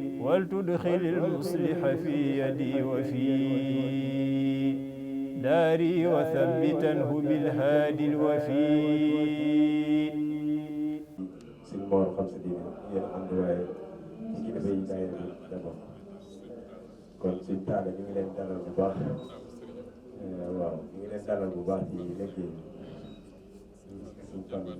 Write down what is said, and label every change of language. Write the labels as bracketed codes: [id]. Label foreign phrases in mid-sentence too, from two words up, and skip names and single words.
[ar] ولتدخل المصلح في يدي وفي داري وثبتنه بالهادي الوفي. [wo] sëñ Mor xam sa diine yéen ànd waaye ci kilifa yi daayira bi la bokk kon suñ taale ñu ngi leen dalal bu baax waaw ñu ngi leen dalal bu baax ci liggéey bi suñ fan